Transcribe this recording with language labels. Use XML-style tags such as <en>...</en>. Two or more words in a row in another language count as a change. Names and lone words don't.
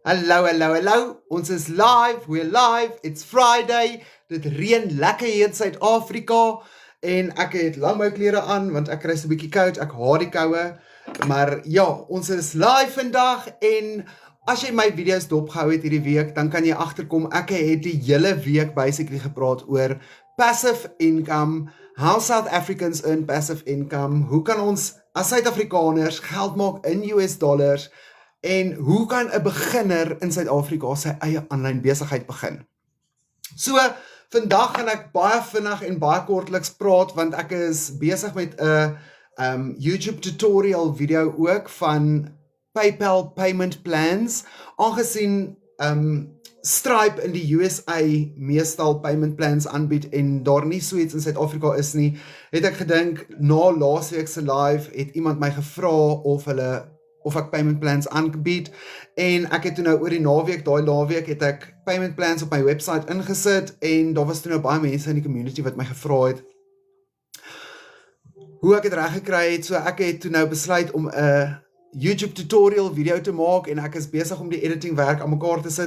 <af>Hallo, hallo, hallo. Ons is live,</af> <en>we're live. It's Friday.</en> <af>Dit reën lekker hier in Suid-Afrika en ek het lang my klere aan want ek kry so 'n bietjie koud. Ek haat die koue. Maar ja, ons is live vandag en as jy my video's dopgehou het hierdie week, dan kan jy agterkom ek het die hele week basically gepraat oor</af> <en>passive income, how South Africans earn passive income,</en> <af>hoe kan ons as Suid-Afrikaners geld maak in US dollars en hoe kan 'n beginner in Suid-Afrika sy eie aanlyn besigheid begin? So, vandag gaan ek baie vinnig en baie kortliks praat want ek is besig met 'n YouTube</af> <en>tutorial video</en> <af>ook van PayPal</af> <en>payment plans,</en> <af>aangesien Stripe in die USA meestal</af> <en>payment plans</en> <af>aanbied en daar nie so iets in Suid-Afrika is nie, het ek gedink, na laasweek se live het iemand my gevra of ek</af> <en>payment plans</en> <af>aanbied en ek het toe nou oor die naweek, daai naweek het ek</af> <en>payment plans</en> <af>op my website ingesit en daar was toe nou baie mense in die community wat my gevra het hoe ek het reg gekry het, so ek het toe nou besluit om 'n YouTube</af> <en>tutorial video</en> <af>te maak en ek is besig om die editing werk aan mekaar te sit.</af>